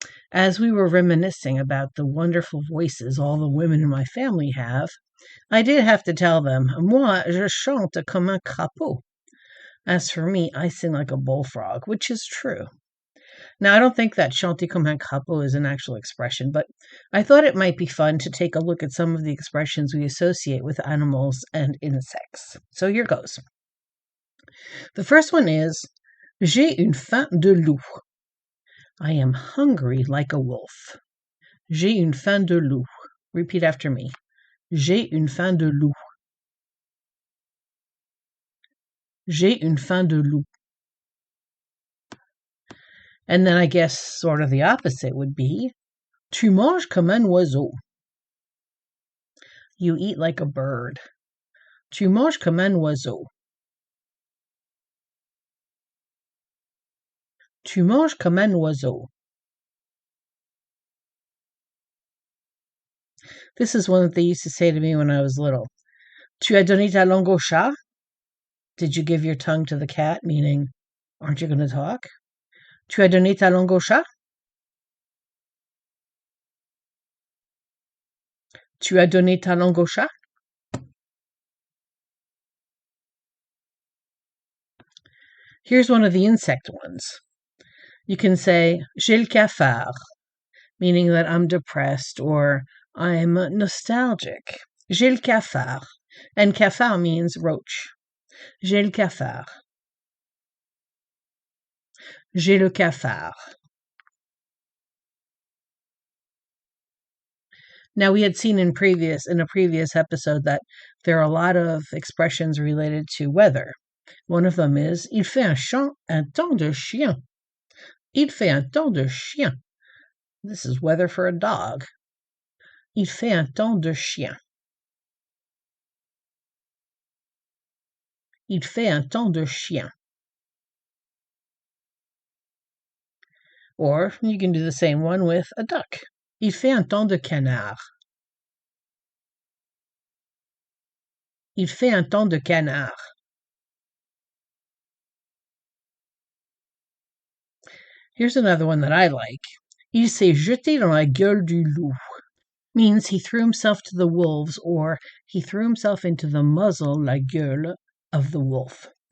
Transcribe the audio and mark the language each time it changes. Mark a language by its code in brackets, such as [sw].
[en] As we were reminiscing about the wonderful voices all the women in my family have, I did have to tell them, [fr] Moi, je chante comme un crapaud. [en] As for me, I sing like a bullfrog, which is true. Now, I don't think that [fr] chanter comme un crapaud [en] is an actual expression, but I thought it might be fun to take a look at some of the expressions we associate with animals and insects. So here goes. The first one is, [fr] J'ai une faim de loup. [en] I am hungry like a wolf. [fr] J'ai une faim de loup. [en] Repeat after me. [fr] J'ai une faim de loup. J'ai une faim de loup. [en] And then I guess sort of the opposite would be, [fr] Tu manges comme un oiseau. [en] You eat like a bird. [fr] Tu manges comme un oiseau. Tu manges comme un oiseau. [en] This is one that they used to say to me when I was little. [fr] Tu as donné ta langue au chat? [en] Did you give your tongue to the cat? Meaning, aren't you going to talk? [fr] Tu as donné ta langue au chat? Tu as donné ta langue au chat? [en] Here's one of the insect ones. You can say, [fr] J'ai le cafard, [en] meaning that I'm depressed or I'm nostalgic. [fr] J'ai le cafard. [en] And cafard means roach. [fr] J'ai le cafard. J'ai le cafard. [en] Now, we had seen in a previous episode that there are a lot of expressions related to weather. [fr] One of them is Il fait un temps de chien. Il fait un temps de chien. [en] This is weather for a dog. [fr] Il fait un temps de chien. Il fait un temps de chien. [en] Or you can do the same one with a duck. [fr] Il fait un temps de canard. Il fait un temps de canard. [en] Here's another one that I like. [fr] Il s'est jeté dans la gueule du loup. [en] Means he threw himself to the wolves, or he threw himself into the muzzle, la gueule, of the wolf.